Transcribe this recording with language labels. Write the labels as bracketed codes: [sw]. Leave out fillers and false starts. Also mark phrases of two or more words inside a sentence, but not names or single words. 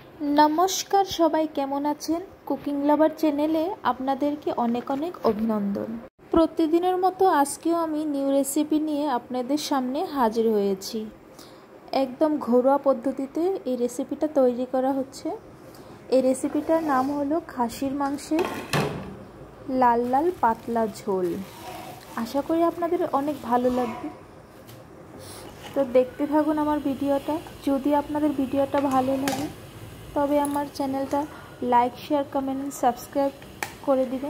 [bn] নমস্কার সবাই কেমন আছেন কুকিং লাভার চ্যানেলে আপনাদেরকে অনেক অনেক অভিনন্দন। প্রতিদিনের মতো আজকেও আমি [en] new recipe [bn] নিয়ে আপনাদের সামনে হাজির হয়েছি। একদম ঘরোয়া পদ্ধতিতে এই রেসিপিটা তৈরি করা হচ্ছে। এই রেসিপিটার নাম হলো খাসির মাংসের লাল লাল পাতলা ঝোল। আশা করি আপনাদের অনেক ভালো লাগবে। তো দেখতে থাকুন আমার ভিডিওটা। যদি আপনাদের ভিডিওটা ভালো লাগে তবে আমার চ্যানেলটা [en] like share comment subscribe [bn] করে দিবেন।